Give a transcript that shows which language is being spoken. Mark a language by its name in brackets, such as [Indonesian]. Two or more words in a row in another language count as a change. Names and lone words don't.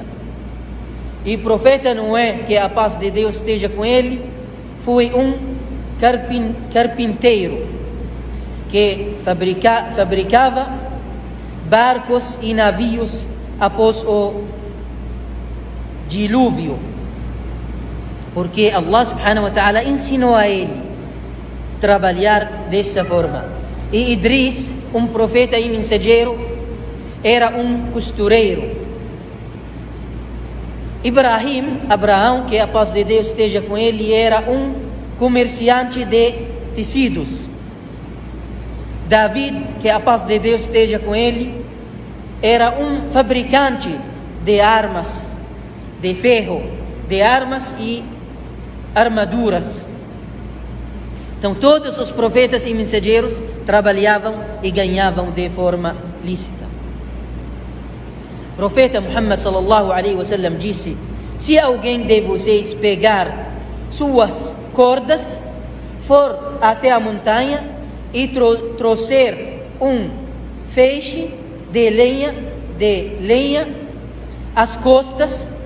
[Portuguese] E o profeta Noé, que a paz de Deus esteja com ele, foi um carpinteiro que fabricava barcos e navios após o dilúvio, porque Allah [Arabic] سبحانه وتعالى [Portuguese] ensinou a ele trabalhar dessa forma. E Idris, um profeta e mensageiro, era um costureiro. Abraão, que a paz de Deus esteja com ele, era um comerciante de tecidos. David, que a paz de Deus esteja com ele, era um fabricante de armas, de ferro, de armas e armaduras. Então todos os profetas e mensageiros trabalhavam e ganhavam de forma lícita. O profeta Muhammad [Arabic] صلى الله عليه وسلم [Portuguese] disse: se alguém de vocês pegar suas cordas, for até a montanha e trouxer um feixe de lenha às costas